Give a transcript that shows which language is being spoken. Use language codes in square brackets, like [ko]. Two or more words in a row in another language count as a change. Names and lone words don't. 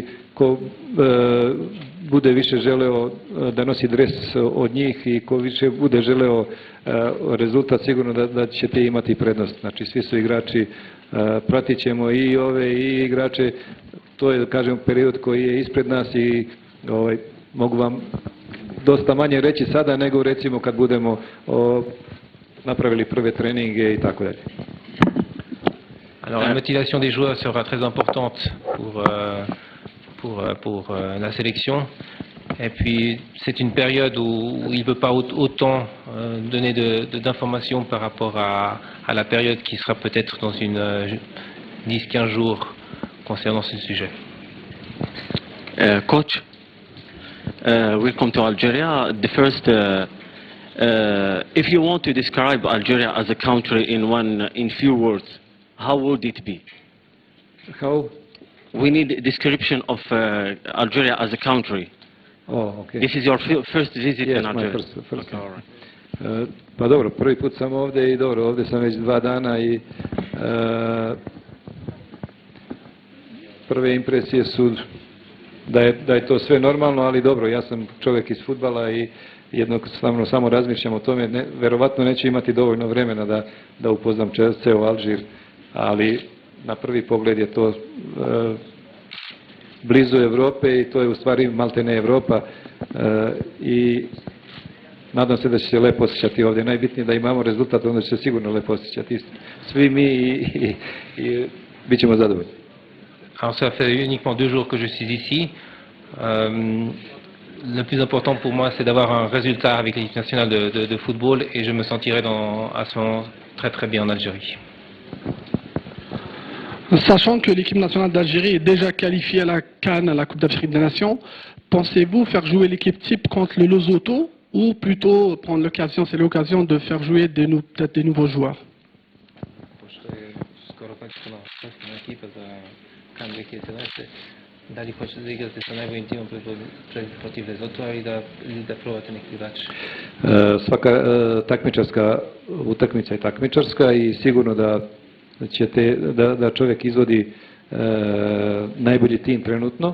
[sr] Ko bude više želeo da nosi dres od njih i ko više bude želeo rezultat, sigurno da ćete imati prednost. Znači svi su igrači, pratit ćemo i ove i igrače, to je, kažem, period koji je ispred nas i mogu vam dosta manje reći sada nego recimo kad budemo napravili prve treninge i tako dalje. [fr] Alors la motivation des joueurs sera très importante pour la sélection. Et puis c'est une période où il ne peut pas autant donner d'informations par rapport à la période qui sera peut-être dans une 10-15 jours concernant ce sujet. [en] Coach, welcome to Algeria. The first, if you want to describe Algeria as a country in few words, how would it be? How? We need a description of Algeria as a country. Oh, okay. This is your first visit yes, in Algeria? Yes, my first time. Right. [sr] Pa dobro, prvi put sam ovdje i dobro, ovdje sam već 2 dana i prve impresije su da je to sve normalno, ali dobro, ja sam čovjek iz fudbala i jednostavno samo razmišljam o tome, verovatno neću imati dovoljno vremena da upoznam ceo Alžir, ali na prvi pogled je to blizu Europe i to je u stvari maltene Europa i nadam se da će se lepo osjećati ovdje. Najbitnije da imamo rezultat, onda će se sigurno lepo osjećati svi mi i bit ćemo zadovoljni. [fr] Alors ça fait uniquement 2 jours que je suis ici. Le plus important pour moi, c'est d'avoir un résultat avec l'équipe nationale de football et je me sentirai à ce moment très très bien en Algérie. Sachant que l'équipe nationale d'Algérie est déjà qualifiée à la CAN, à la Coupe d'Afrique des Nations, pensez-vous faire jouer l'équipe type contre le Lesotho ou plutôt prendre l'occasion, c'est l'occasion de faire jouer peut-être des nouveaux joueurs? [sr] Da li hoćete da igrate sa najboljim timom protiv Lesotho ili da probate neki drugačiji? Svaka takmičarska utakmica je takmičarska i sigurno da čovjek izvodi najbolji tim trenutno.